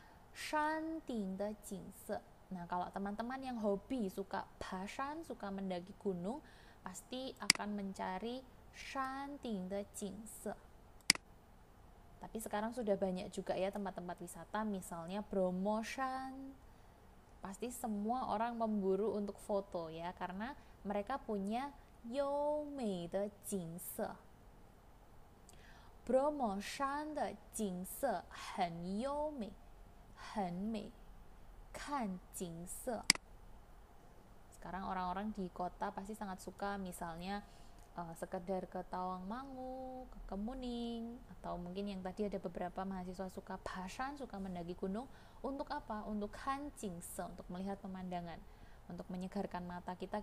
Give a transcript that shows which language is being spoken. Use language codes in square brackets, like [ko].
[zh] Shan ting de jingse. [id] Nah, kalau teman-teman yang hobi suka pashan, suka mendaki gunung, pasti akan mencari [zh] shan ting de jingse. [id] Tapi sekarang sudah banyak juga ya tempat-tempat wisata, misalnya Bromo Shan. Pasti semua orang memburu untuk foto ya, karena mereka punya [zh] 优美的景色. Bromo Shan 的景色很优美，很美。看景色. [id] Sekarang orang-orang di kota pasti sangat suka misalnya sekedar ke Tawangmangu, ke Kemuning, atau mungkin yang tadi ada beberapa mahasiswa suka pashan, suka mendaki gunung. Untuk apa? Untuk kan jingse, untuk melihat pemandangan, untuk menyegarkan mata kita.